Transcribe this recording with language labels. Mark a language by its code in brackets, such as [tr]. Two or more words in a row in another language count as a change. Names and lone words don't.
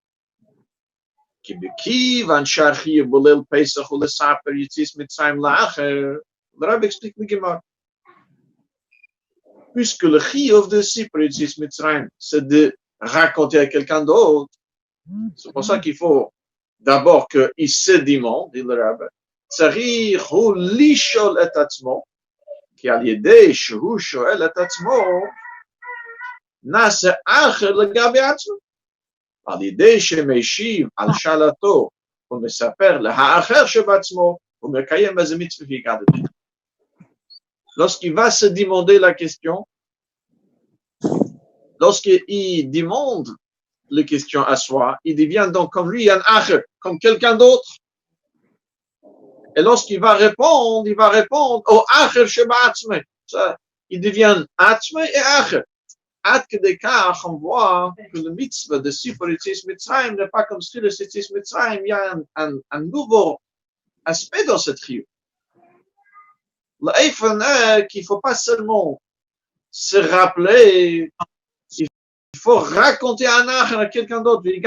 [fr] Le Rab explique le Gemara. Puisque le chiyuv de [he] סיפור יציאת מצרים, [fr] c'est de raconter à quelqu'un d'autre. C'est pour ça qu'il faut d'abord qu'il se demande, dit le Rab, [he] צריך הוא לשאול את עצמו, כי על ידי שהוא שואל את עצמו, נעשה אחר לגבי עצמו. על ידי שמשיב על שאלתו ומספר לאחר שבעצמו, הוא מקיים איזה מצווה והגדתי. [fr] Lorsqu'il va se demander la question, lorsqu'il demande les questions à soi, il devient donc comme lui un acher, comme quelqu'un d'autre. Et lorsqu'il va répondre, au [he] אחר שבעצמו. [fr] Il devient atzme et acher. [he] עד כדי כך, [fr] on voit que le mitzvah de [he] סיפור יציאת מצרים [fr] n'est pas comme [he] סיפור יציאת מצרים. [fr] Il y a un nouveau aspect dans cette rue. Qu'il ne faut pas seulement se rappeler, il faut raconter un acher à quelqu'un d'autre.